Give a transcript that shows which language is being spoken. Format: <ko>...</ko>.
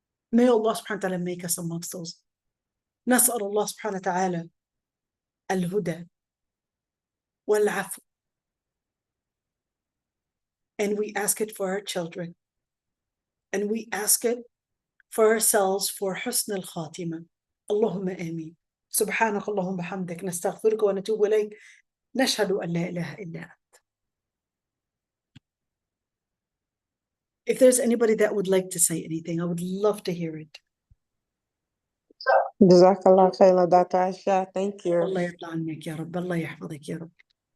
<en>May Allah subhanahu wa ta'ala make us amongst those.</en> <ar>نسأل الله سبحانه وتعالى الهدى والعفو.</ar> <en>And we ask it for our children. And we ask it for ourselves for</en> <ar>حسن الخاتمة. اللهم آمين. سبحانك اللهم بحمدك نستغفرك ونتوب إليك نشهد أن لا إله إلا أنت.</ar> <en>If there's anybody that would like to say anything, I would love to hear it. Jazakallah khairan, Dr. Aisha. Thank you.</en> <ar>الله يرضى عنك يا رب. الله يحفظك يا رب.</ar>